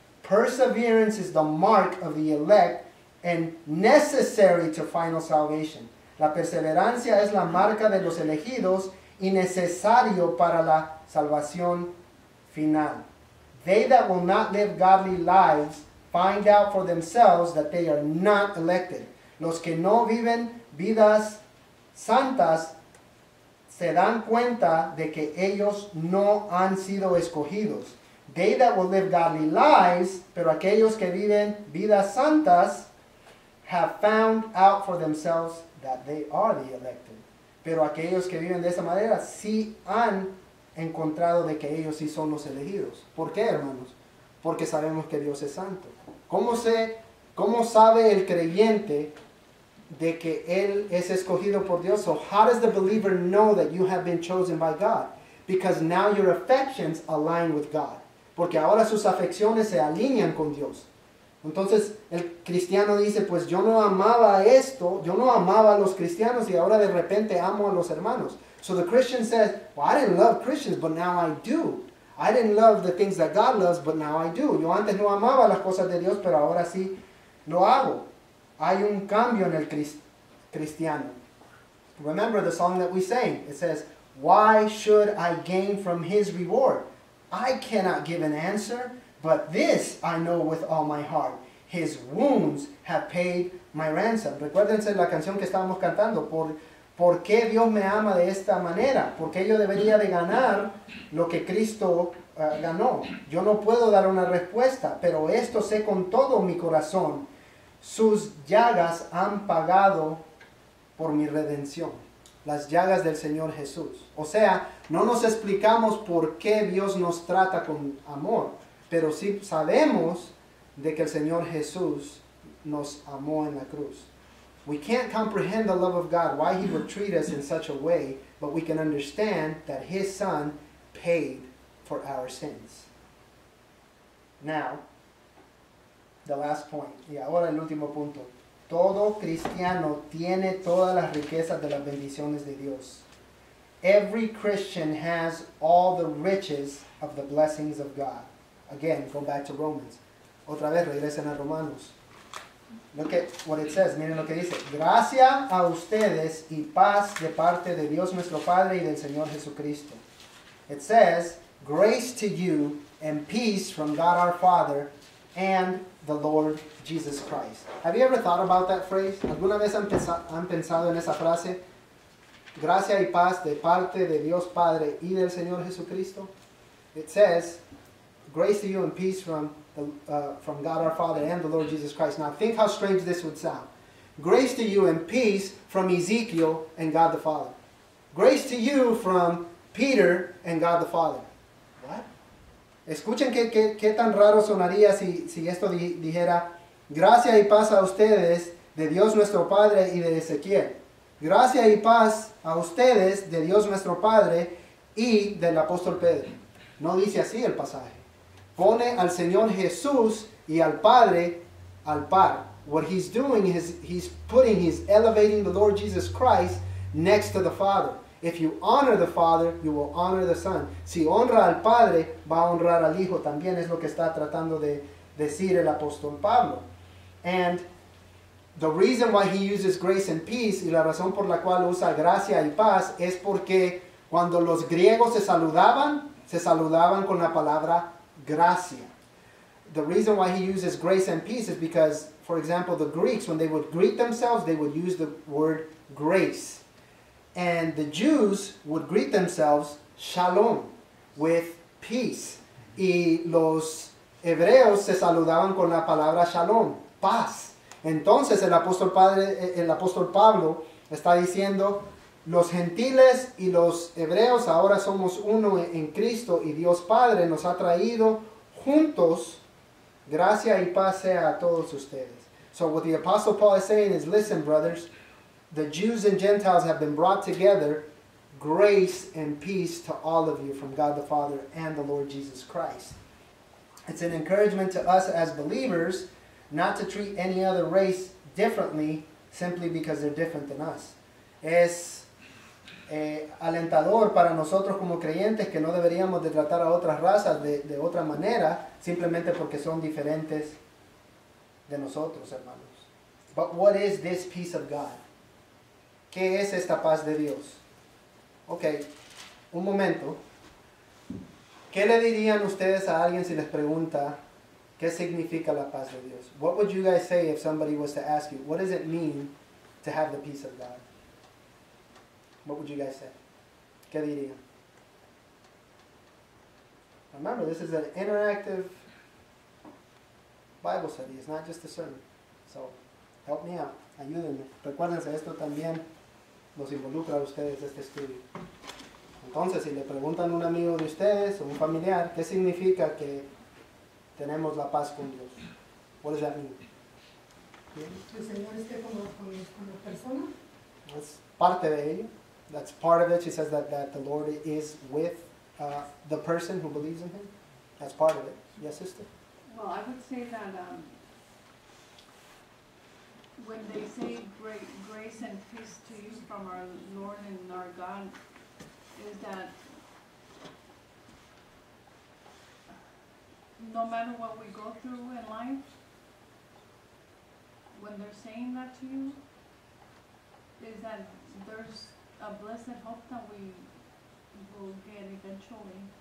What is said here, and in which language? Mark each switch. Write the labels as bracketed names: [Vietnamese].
[English] Perseverance is the mark of the elect and necessary to final salvation. [Spanish] La perseverancia es la marca de los elegidos y necesario para la salvación final. [English] They that will not live godly lives find out for themselves that they are not elected. [Spanish] Los que no viven vidas santas se dan cuenta de que ellos no han sido escogidos. [English] They that will live godly lives, [Spanish] pero aquellos que viven vidas santas, [English] have found out for themselves that they are the elected. [Spanish] Pero aquellos que viven de esa manera sí han encontrado de que ellos sí son los elegidos. ¿Por qué, hermanos? Porque sabemos que Dios es santo. ¿Cómo sabe el creyente de que él es escogido por Dios? [English] So how does the believer know that you have been chosen by God? Because now your affections align with God. [Spanish] Porque ahora sus afecciones se alinean con Dios. Entonces el cristiano dice, pues yo no amaba esto, yo no amaba a los cristianos y ahora de repente amo a los hermanos. [English] So the Christian says, well, I didn't love Christians, but now I do. I didn't love the things that God loves, but now I do. [Spanish] Yo antes no amaba las cosas de Dios, pero ahora sí lo hago. Hay un cambio en el cristiano. [English] Remember the song that we sang. It says, why should I gain from his reward? I cannot give an answer, but this I know with all my heart. His wounds have paid my ransom. [Spanish] Recuérdense la canción que estábamos cantando. ¿Por qué Dios me ama de esta manera? ¿Por qué yo debería de ganar lo que Cristo ganó? Yo no puedo dar una respuesta, pero esto sé con todo mi corazón. Sus llagas han pagado por mi redención. Las llagas del Señor Jesús. O sea, no nos explicamos por qué Dios nos trata con amor, pero sí sabemos de que el Señor Jesús nos amó en la cruz. [English] We can't comprehend the love of God, why he would treat us in such a way, but we can understand that his Son paid for our sins. Now, the last point, [Spanish] y ahora el último punto. Todo cristiano tiene todas las riquezas de las bendiciones de Dios. [English] Every Christian has all the riches of the blessings of God. Again, go back to Romans. [Spanish] Otra vez regresen a Romanos. [English] Look at what it says. [Spanish] Miren lo que dice. Gracia a ustedes y paz de parte de Dios nuestro Padre y del Señor Jesucristo. [English] It says, grace to you and peace from God our Father and the Lord Jesus Christ. Have you ever thought about that phrase? [Spanish] ¿Alguna vez han pensado en esa frase? Gracia y paz de parte de Dios Padre y del Señor Jesucristo. [English] It says, grace to you and peace from God our Father and the Lord Jesus Christ. Now think how strange this would sound. Grace to you and peace from Ezekiel and God the Father. Grace to you from Peter and God the Father. What? [Spanish] Escuchen qué tan raro sonaría si esto dijera, gracia y paz a ustedes de Dios nuestro Padre y de Ezequiel. Gracia y paz a ustedes de Dios nuestro Padre y del apóstol Pedro. No dice así el pasaje. Pone al Señor Jesús y al Padre al par. [English] What he's doing is he's elevating the Lord Jesus Christ next to the Father. If you honor the Father, you will honor the Son. [Spanish] Si honra al Padre, va a honrar al Hijo. También es lo que está tratando de decir el apóstol Pablo. [English] And the reason why he uses grace and peace, [Spanish] y la razón por la cual usa gracia y paz, es porque cuando los griegos se saludaban con la palabra gracia. [English] The reason why he uses grace and peace is because, for example, the Greeks, when they would greet themselves, they would use the word grace. And the Jews would greet themselves shalom, with peace. [Spanish] Y los hebreos se saludaban con la palabra shalom, paz. Entonces el apóstol Pablo está diciendo, los gentiles y los hebreos ahora somos uno en Cristo, y Dios Padre nos ha traído juntos. Gracia y paz sea a todos ustedes. [English] So what the Apostle Paul is saying is, listen, brothers, the Jews and Gentiles have been brought together. Grace and peace to all of you from God the Father and the Lord Jesus Christ. It's an encouragement to us as believers not to treat any other race differently simply because they're different than us. [Spanish] Es alentador para nosotros como creyentes que no deberíamos de tratar a otras razas de otra manera simplemente porque son diferentes de nosotros, hermanos. [English] But what is this peace of God? [Spanish] ¿Qué es esta paz de Dios? Ok, un momento. ¿Qué le dirían ustedes a alguien si les pregunta qué significa la paz de Dios? [English] What would you guys say if somebody was to ask you, what does it mean to have the peace of God? What would you guys say? [Spanish] ¿Qué dirían? [English] Remember, this is an interactive Bible study. It's not just a sermon. So, help me out. [Spanish] Ayúdenme. Recuérdense, esto también los involucra a ustedes, este estudio. Entonces, si le preguntan a un amigo de ustedes o un familiar, ¿qué significa que tenemos la paz con Dios? [English] What does that mean? [Spanish] El Señor esté con la persona. [English] That's [Spanish] parte de ello. [English] That's part of it. She says that the Lord is with the person who believes in Him. That's part of it. Yes, sister? Well, I would say that when they say grace and peace to you from our Lord and our God, is that no matter what we go through in life, when they're saying that to you, is that there's a blessed hope that we will get eventually.